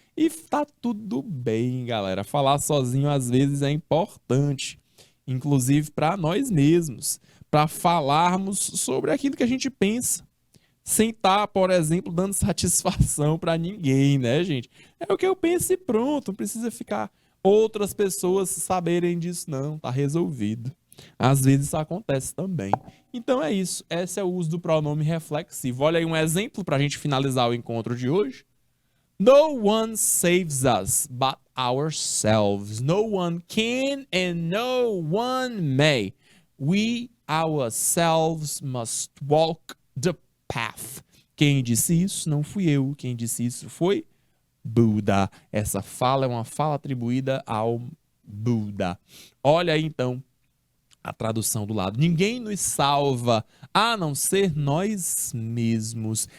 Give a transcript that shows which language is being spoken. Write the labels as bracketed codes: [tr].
[pt] E tá tudo bem, galera. Falar sozinho às vezes é importante, inclusive para nós mesmos, para falarmos sobre aquilo que a gente pensa, sem estar, por exemplo, dando satisfação para ninguém, né, gente? É o que eu penso e pronto, não precisa ficar outras pessoas saberem disso, não, tá resolvido. Às vezes isso acontece também. Então é isso, esse é o uso do pronome reflexivo. Olha aí um exemplo para a gente finalizar o encontro de hoje. [en] No one saves us but ourselves. No one can and no one may. We ourselves must walk the path. [pt] Quem disse isso não fui eu. Quem disse isso foi Buda. Essa fala é uma fala atribuída ao Buda. Olha aí então a tradução do lado. Ninguém nos salva a não ser nós mesmos.